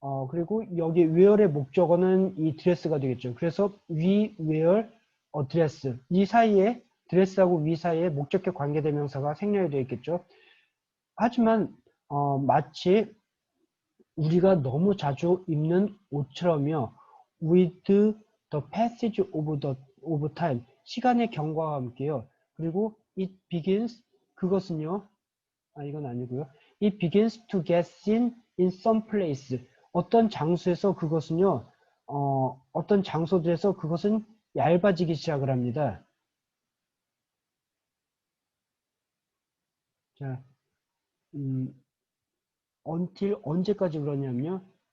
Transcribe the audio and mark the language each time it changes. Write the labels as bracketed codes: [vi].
[ko] 그리고 여기 wear의 목적어는 이 드레스가 되겠죠. 그래서 [en] we wear a dress. [ko] 이 사이에, 드레스하고 위 사이에 목적격 관계대명사가 생략이 되어 있겠죠. 하지만 마치 우리가 너무 자주 입는 옷처럼요. [en] with the passage of time, [ko] 시간의 경과와 함께요. 그리고 [en] it begins, [ko] 그것은요. 이건 아니고요. [en] It begins to get thin in some place. [ko] 어떤 장소에서 그것은요. 어떤 장소들에서 그것은 얇아지기 시작을 합니다. 자, until 언제까지 그러냐면요.